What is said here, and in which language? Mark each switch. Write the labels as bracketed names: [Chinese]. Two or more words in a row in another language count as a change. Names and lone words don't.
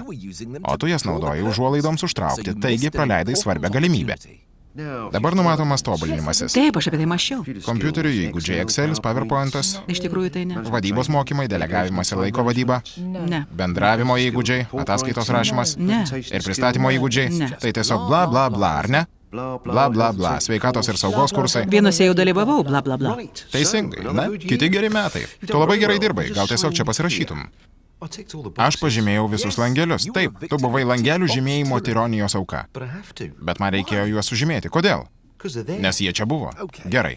[Lithuanian] O tu jas naudoji užuolaidoms užtraukti, taigi praleidai svarbią galimybę. Dabar numatomas tobulinimasis. Taip, aš apie tai mąsčiau. Kompiuterių įgūdžiai, Excelis, PowerPointas, Iš tikrųjų tai ne. vadybos mokymai, delegavimas ir laiko vadyba, Ne. bendravimo įgūdžiai, ataskaitos rašymas Ne. ir pristatymo įgūdžiai. Ne. Tai tiesiog bla bla bla, ar ne? Bla bla bla, sveikatos ir saugos kursai. Vienose jau dalyvavau, bla bla bla. Teisingai, na, kiti geri metai. Tu labai gerai dirbai, gal tiesiog čia pasirašytum. Aš pažymėjau visus langelius. Taip, tu buvai langelių žymėjimo tironijos auka. Bet man reikėjo juos sužymėti. Kodėl? Nes jie čia buvo. Gerai.